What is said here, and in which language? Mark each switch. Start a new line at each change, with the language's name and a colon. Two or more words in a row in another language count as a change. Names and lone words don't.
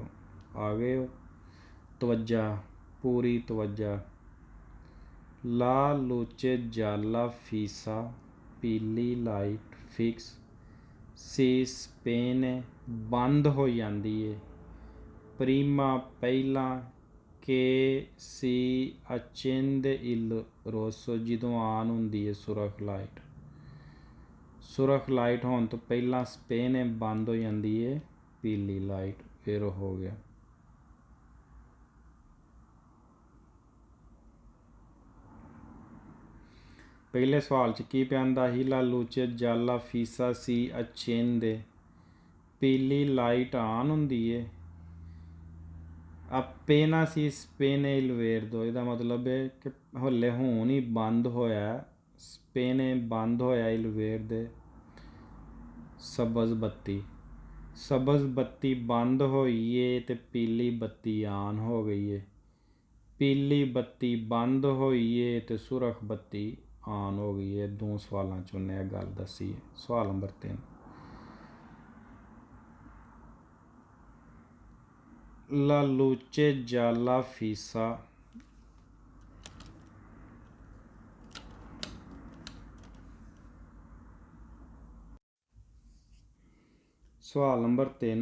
Punjabi: ਆ ਗਏ ਹੋ? ਤਵੱਜਾ, ਪੂਰੀ ਤਵੱਜਾ।
Italian: La luce gialla fissa
Punjabi: ਪੀਲੀ ਲਾਈਟ ਫਿਕਸ
Italian: si spegne
Punjabi: ਬੰਦ ਹੋ ਜਾਂਦੀ ਹੈ ਪ੍ਰੀਮਾ ਪਹਿਲਾਂ
Italian: che si accende il rosso
Punjabi: ਜਦੋਂ ਆਨ ਹੁੰਦੀ ਹੈ ਸੁਰਖ ਲਾਈਟ। ਸੁਰਖ ਲਾਈਟ ਹੋਣ ਤੋਂ ਪਹਿਲਾਂ ਸਪੇਨ ਬੰਦ ਹੋ ਜਾਂਦੀ ਹੈ ਪੀਲੀ ਲਾਈਟ। ਫਿਰ ਹੋ ਗਿਆ। ਪਹਿਲੇ ਸਵਾਲ 'ਚ ਕੀ ਪੈਂਦਾ ਸੀ?
Italian: La luce gialla fissa si accende
Punjabi: ਪੀਲੀ ਲਾਈਟ ਆਨ ਹੁੰਦੀ ਹੈ
Italian: appena si spegne il verde।
Punjabi: ਇਹਦਾ ਮਤਲਬ ਹੈ ਕਿ ਹਲੇ ਹੁਣ ਹੀ ਬੰਦ ਹੋਇਆ, ਸਪੇਨੇ ਬੰਦ ਹੋਇਆ
Italian: il verde
Punjabi: ਸਬਜ਼ ਬੱਤੀ। ਸਬਜ਼ ਬੱਤੀ ਬੰਦ ਹੋਈ ਏ ਤੇ ਪੀਲੀ ਬੱਤੀ ਆਨ ਹੋ ਗਈ ਏ। ਪੀਲੀ ਬੱਤੀ ਬੰਦ ਹੋਈ ਏ ਤੇ ਸੁਰਖ ਬੱਤੀ ਆਨ ਹੋ ਗਈ ਏ। ਦੋ ਸਵਾਲਾਂ 'ਚ ਉਹਨੇ ਇਹ ਗੱਲ ਦੱਸੀ ਹੈ। ਸਵਾਲ ਨੰਬਰ 3।
Italian: La luce gialla fissa
Punjabi: ਸਵਾਲ ਨੰਬਰ 3।